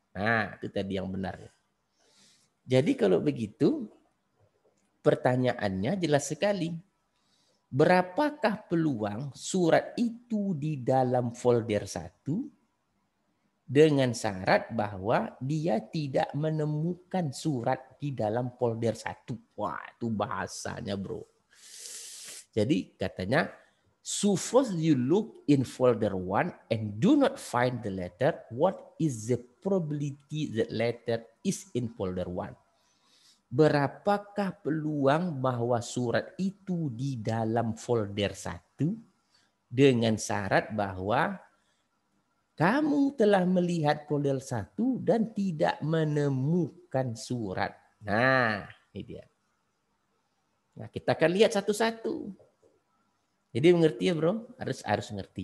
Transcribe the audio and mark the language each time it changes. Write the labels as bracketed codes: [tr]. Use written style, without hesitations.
[id] Nah, itu tadi yang benar. Jadi kalau begitu, pertanyaannya jelas sekali. Berapakah peluang surat itu di dalam folder 1 dengan syarat bahwa dia tidak menemukan surat di dalam folder 1. Wah, itu bahasanya, bro. Jadi katanya, [en] suppose you look in folder 1 and do not find the letter, what is the probability that letter is in folder 1? [id] Berapakah peluang bahwa surat itu di dalam folder 1 dengan syarat bahwa kamu telah melihat folder 1 dan tidak menemukan surat. Nah, ini dia. Nah, kita akan lihat satu-satu. Jadi mengerti ya, bro? Harus ngerti.